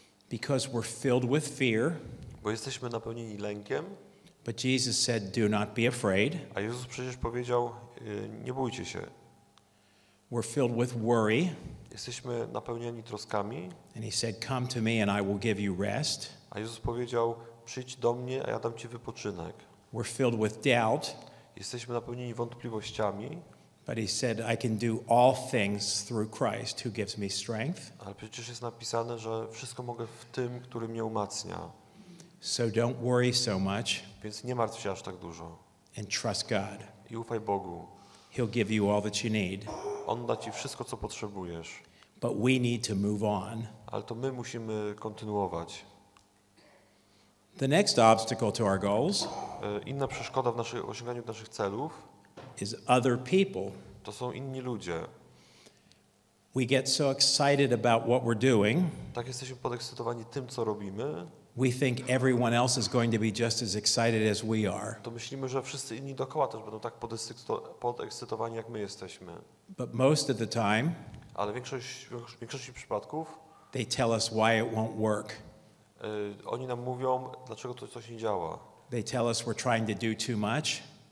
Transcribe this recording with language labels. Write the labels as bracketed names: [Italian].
[English] because we're filled with fear. [Polish] Bo jesteśmy napełnieni lękiem, [English] But Jesus said, do not be afraid. [Polish] a Jezus przecież powiedział, nie bójcie się. [English] We're filled with worry. [Polish] Jesteśmy napełnieni troskami, [English] And he said, come to me and I will give you rest. [Polish] a Jezus powiedział, przyjdź do mnie, a ja dam ci wypoczynek. [English] We're filled with doubt. [Polish] Jesteśmy napełnieni wątpliwościami, [English] But he said, I can do all things through Christ who gives me strength. [Polish] ale przecież jest napisane, że wszystko mogę w tym, który mnie umacnia. [English] So don't worry so much [Polish] Więc nie martw się aż tak dużo [English] and trust God. [Polish] i ufaj Bogu. [English] He'll give you all that you need. [Polish] On da ci wszystko, co potrzebujesz. [English] But we need to move on. [Polish] Ale to my musimy kontynuować. [English] The next obstacle to our goals [Polish] Inna przeszkoda w osiąganiu naszych celów [English] is other people. [Polish] to są inni ludzie. [English] We get so excited about what we're doing, [Polish] Tak jesteśmy podekscytowani tym, co robimy, [English] we think everyone else is going to be just as excited as we are. [Polish] to myślimy, że wszyscy inni dookoła też będą tak podekscytowani, jak my jesteśmy. [English] But most of the time, [Polish] Ale w większości przypadków [English] they tell us why it won't work. [Polish] Oni nam mówią, dlaczego to coś nie działa. [English] They tell us we're trying to do too much,